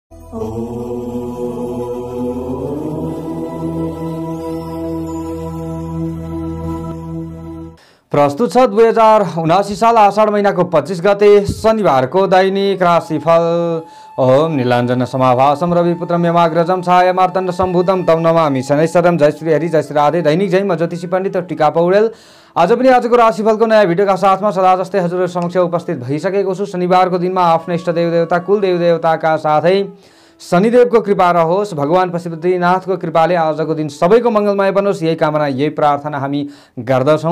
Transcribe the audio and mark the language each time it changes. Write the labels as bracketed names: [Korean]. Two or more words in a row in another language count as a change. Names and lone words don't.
[Nepali] प्रस्तुत छ 2079 साल आषाढ महिनाको 25 गते शनिबारको दैनिक राशिफल। [Sanskrit] ओम नीलाञ्जन समाभासम रविपुत्र मेमाग्रजम छाया मार्तण्ड सम्भूतम तम नमामि शनैश्वरम। [Nepali] जय श्री हरि, जय श्री राधे। दैनिक जय म ज्योतिषी पण्डित टिका पौडेल आज पनि आजको राशिफलको नयाँ भिडियोका साथमा सदा जस्तै हजुरहरु समक्ष उपस्थित भइसकेको छु। शनिबारको दिनमा आफ्नो इष्ट देव देवता कुल देव देवताका साथै शनिदेवको कृपा रहोस्, भगवान पशुपतिनाथको कृपाले आजको दिन सबैको मङ्गलमय बनोस्, यही कामना यही प्रार्थना हामी गर्दछौँ।